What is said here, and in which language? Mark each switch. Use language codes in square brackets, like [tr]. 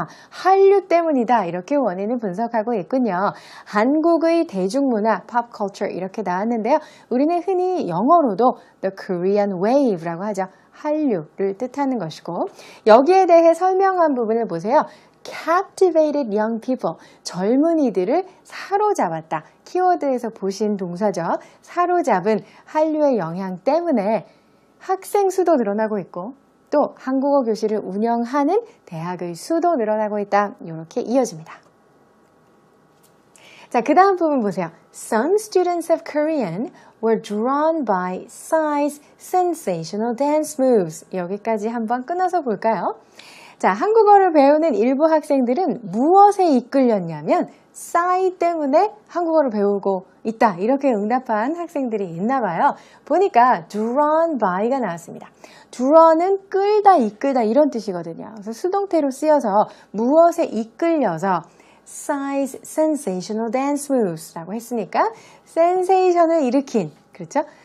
[ko] 한류 때문이다. 이렇게 원인을 분석하고 있군요. 한국의 대중문화, pop culture 이렇게 나왔는데요. 우리는 흔히 영어로도 the Korean wave라고 하죠. 한류를 뜻하는 것이고 여기에 대해 설명한 부분을 보세요. [en] captivated young people, [ko] 젊은이들을 사로잡았다. 키워드에서 보신 동사죠. 사로잡은 한류의 영향 때문에 학생 수도 늘어나고 있고 또 한국어 교실을 운영하는 대학의 수도 늘어나고 있다. 이렇게 이어집니다. 자, 그 다음 부분 보세요. [en] Some students of Korean were drawn by Psy's sensational dance moves. [ko] 여기까지 한번 끊어서 볼까요? 자, 한국어를 배우는 일부 학생들은 무엇에 이끌렸냐면 Psy 때문에 한국어를 배우고 있다. 이렇게 응답한 학생들이 있나 봐요. 보니까 drawn by가 나왔습니다. draw는 끌다, 이끌다 이런 뜻이거든요. 그래서 수동태로 쓰여서 무엇에 이끌려서 [en] Psy's sensational dance moves [ko] 라고 했으니까 센세이션을 일으킨, 그렇죠?